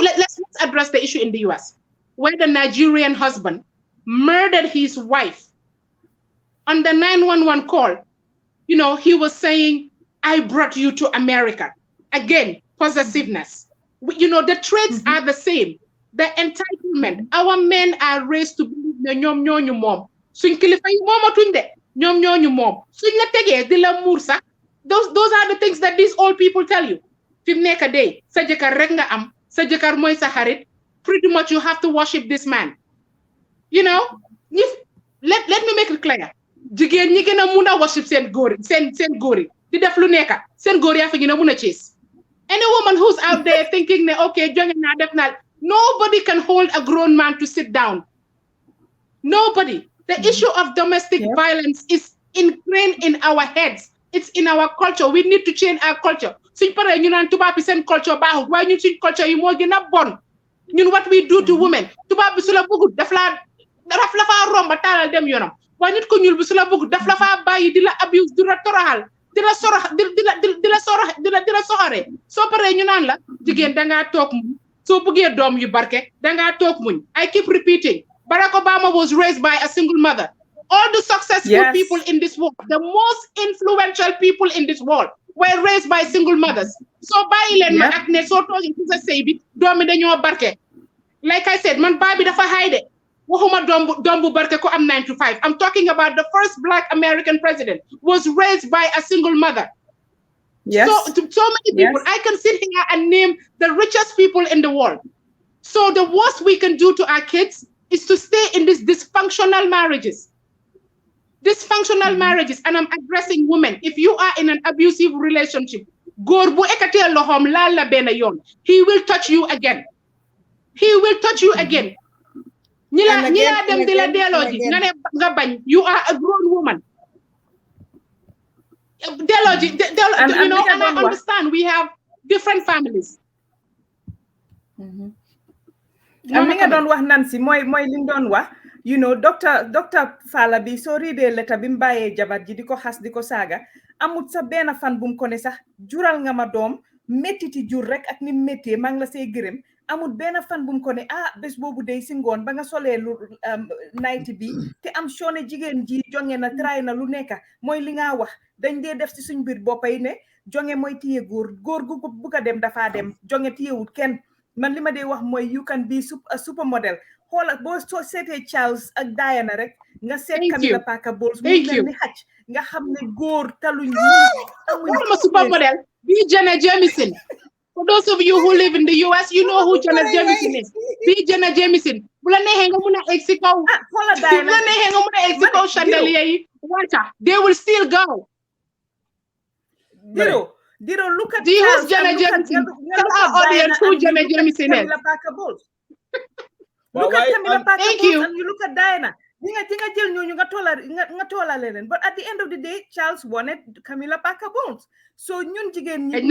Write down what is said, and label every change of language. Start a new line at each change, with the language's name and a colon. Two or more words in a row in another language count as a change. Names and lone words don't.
English: Let's address the issue in the U.S. where the Nigerian husband murdered his wife. On the 911 call, he was saying, "I brought you to America." Again, possessiveness. The traits are the same. The entitlement. Our men are raised to believe
Wolof: na ñom ñoñu mom. Suñ kilifa yi momatuñ de, ñom ñoñu mom. Suñ la tege di la mur sax.
English: Those are the things that these old people tell you.
Wolof: Fim nekk day, sa jëkkër rek nga am, sa jëkkër mooy sa xarit.
English: Pretty much you have to worship this man. Let me make it clear.
Wolof: Jigéen ñi gën a mun a worship seen góor yi di def lu nekk seen góor yaa fa gën a mun a chase.
English: Any woman who's out there thinking,
Wolof: okay, jonge naa def naa,
English: nobody can hold a grown man to sit down. Nobody. The issue of domestic violence is ingrained in our heads. It's in our culture. We need to change our culture.
Wolof: Suñ paree ñu naan tubaab bi seen culture baaxul waaye ñun suñ culture yi moo gën a bon.
English: Ñun what we do to women.
Wolof: Tubaab bi su la bëggut daf la faa romba taalal dem yoonam. Waaye nit ko ñuul bi su la bëggut daf la faa bàyyi di la abuse di la toroxal. di la soxare soo paree ñu naan la jigéen dangaa toog muñ soo bëggee doom yu barke dangaa toog muñ.
English: I keep repeating, Barack Obama was raised by a single mother. All the successful people in this world, the most influential people in this world were raised by single mothers.
Wolof: So bàyyi leen ma ak ne soo toogee ci sa sëy bi doomi dañoo barke.
English: Like I said,
Wolof: man baa bi dafa hayde waxuma doom bu barke ko am 9 to 5.
English: I'm talking about the first Black American president was raised by a single mother. Yes. So many people. I can sit here and name the richest people in the world. So the worst we can do to our kids is to stay in these dysfunctional marriages. Dysfunctional marriages, and I'm addressing women. If you are in an abusive relationship,
Wolof: góor bu ekatee loxoom laal la benn yoon,
English: he will touch you again. He will touch you again.
Wolof: ñi la dem di la delloo ji nga ne nga bañ.
English: You are a grown woman.
Wolof: Delloo ji
English: and I understand we have different families.
Wolof: Am nga doon wax Nancy mooy li nga doon wax. Doctor Falla bi soo riidee letter bi mu bàyyee jabar ji di ko xas di ko saaga amut sa benn fan bu mu ko ne sax jural nga ma doom méttiti jur rek ak ni méttee maa ngi la see gërëm amut benn fan bu mu ko ne bés boobu day si ngoon ba nga solee lu nayti bi te am soone jigéen ji jonge na tray na lu nekk mooy li nga wax dañ dee def si suñ biir boppay ne jonge mooy téye góor gu bugg a dem dafaa dem jonge téyewut kenn man li ma dee wax mooy
English: you can be a super model.
Wolof: Xoola boo soo seetee Charles ak Diana rek nga seet Camilla Parker Bowles mu mel ni xaj nga xam ne góor taluñ amuñ supermodel bi Jenna Jameson.
English: For those of you who live in the US, you know who Jenna Jameson is.
Wolof: Bi Jenna Jameson bu la neexee nga mun a egg si kaw xoola Diana bu la neexee nga mun a egg si kaw chandelier yi
English: water they will still go. Diro look at who's Jenna Jameson. Tell our audience who Jenna Jameson is. Camilla Parker Bowles. Look at Camilla Parker Bowles and you look at Diana.
Wolof: Dinga jël ñooñu nga toolale leen
English: but at the end of the day Charles wanted Camilla Parker Bowles so
Wolof: ñun jigéen ñi